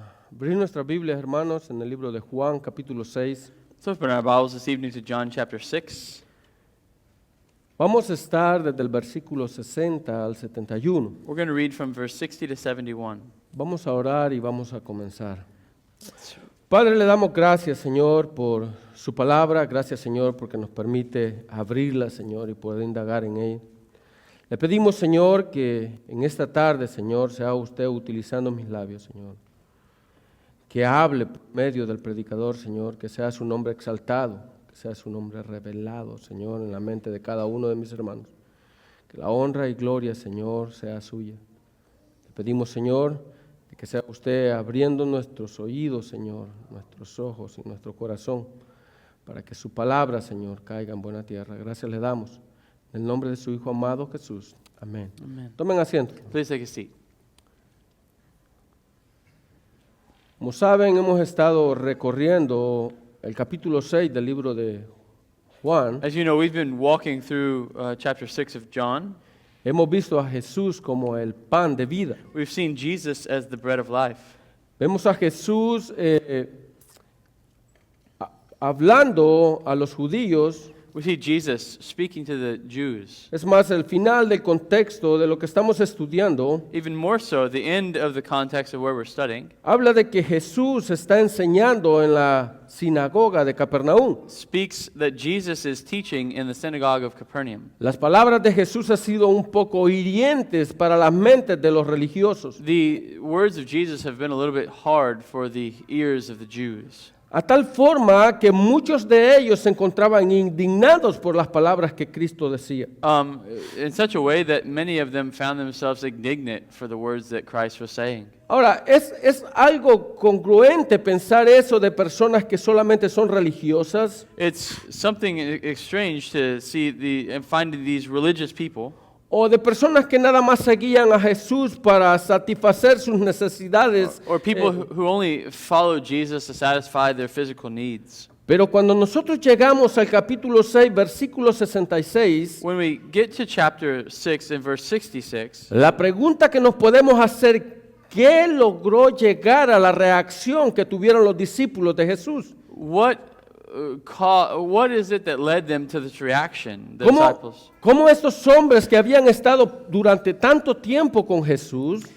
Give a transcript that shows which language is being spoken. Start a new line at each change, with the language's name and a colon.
Spanish: Abrir nuestras Biblias, hermanos, en el libro de Juan, capítulo 6.
English: Let's open our Bibles this evening to John chapter 6.
Spanish: Vamos a estar desde el versículo 60 al 71.
English: We're going to read from verse 60 to 71.
Spanish: Vamos a orar y vamos a comenzar. Padre, le damos gracias, Señor, por su palabra. Gracias, Señor, porque nos permite abrirla, Señor, y poder indagar en ella. Le pedimos, Señor, que en esta tarde, Señor, sea usted utilizando mis labios, Señor. Que hable por medio del predicador, Señor, que sea su nombre exaltado, que sea su nombre revelado, Señor, en la mente de cada uno de mis hermanos. Que la honra y gloria, Señor, sea suya. Le pedimos, Señor, que sea usted abriendo nuestros oídos, Señor, nuestros ojos y nuestro corazón, para que su palabra, Señor, caiga en buena tierra. Gracias le damos. En el nombre de su Hijo amado Jesús. Amén.
English: Amen.
Spanish: Tomen asiento.
English: Please take a seat.
Spanish: Como saben, hemos estado recorriendo el capítulo 6 del libro de Juan.
English: As you know, we've been walking through chapter 6 of John.
Spanish: Hemos visto a Jesús como el pan de vida.
English: We've seen Jesus as the bread of life.
Spanish: Vemos a Jesús hablando a los judíos.
English: We see Jesus speaking to the Jews.
Spanish: Es más, el final del contexto de lo que estamos estudiando
English: Even more so, the end of the context of where we're studying
Spanish: habla de que Jesús está enseñando en la sinagoga de Capernaum.
English: speaks that Jesus is teaching in the synagogue of Capernaum.
Spanish: Las palabras de Jesús han sido un poco hirientes para las mentes de los religiosos,
English: The words of Jesus have been a little bit hard for the ears of the Jews.
Spanish: a tal forma que muchos de ellos se encontraban indignados por las palabras que Cristo decía.
English: In such a way that many of them found themselves indignant for the words that Christ was saying.
Spanish: Ahora, es algo congruente pensar eso de personas que solamente son religiosas.
English: It's something strange to see and find these religious people,
Spanish: O de personas que nada más seguían a Jesús para satisfacer sus necesidades.
English: or people who only follow Jesus to satisfy their physical needs.
Spanish: Pero cuando nosotros llegamos al capítulo 6, versículo 66,
English: When we get to chapter 6 and verse 66,
Spanish: la pregunta que nos podemos hacer, ¿qué logró llegar a la reacción que tuvieron los discípulos de Jesús?
English: what is it that led them to this reaction, the disciples?
Spanish: ¿Cómo estos hombres que habían estado durante tanto tiempo con Jesús